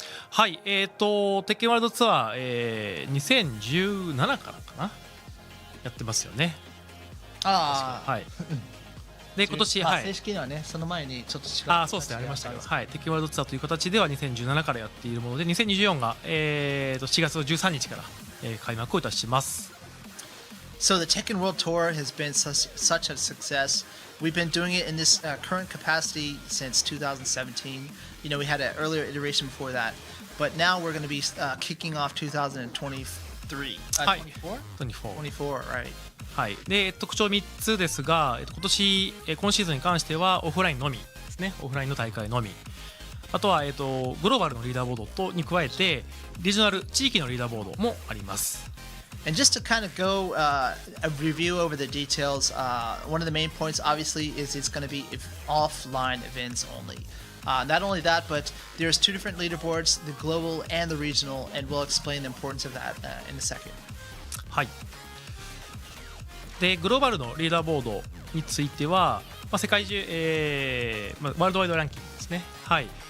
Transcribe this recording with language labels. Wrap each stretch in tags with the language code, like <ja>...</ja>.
<ja>はいテッケンワールドツアー、2017からかなやってますよね。はいで今年正式にはね、その前にちょっと違う。そうですねありましたけど、テッケンワールドツアーという形では2017からやっているもので2024が、4月13日から、開幕をいたします。</ja> <en>So the Tekken World Tour has been such a success. We've been doing it in this current capacity since 2017. You know, we had an earlier iteration before that, but now we're going to be kicking off 2023. 24, right?</en> <ja>はいで特徴3つですが、今シーズンに関してはオフラインのみですね。オフラインの大会のみあとは、グローバルのリーダーボードとに加えてリージョナル地域のリーダーボードもあります。</ja> <en>And just to kind of go a review over the details, one of the main points obviously is it's going to be offline events only. Not only that, but there's two different leaderboards, the global and the regional, and we'll explain the importance of that in a second.</en> <ja>はい。でグローバルのリーダーボードについては、世界中、ワールドワイドランキングですね。はい。</ja>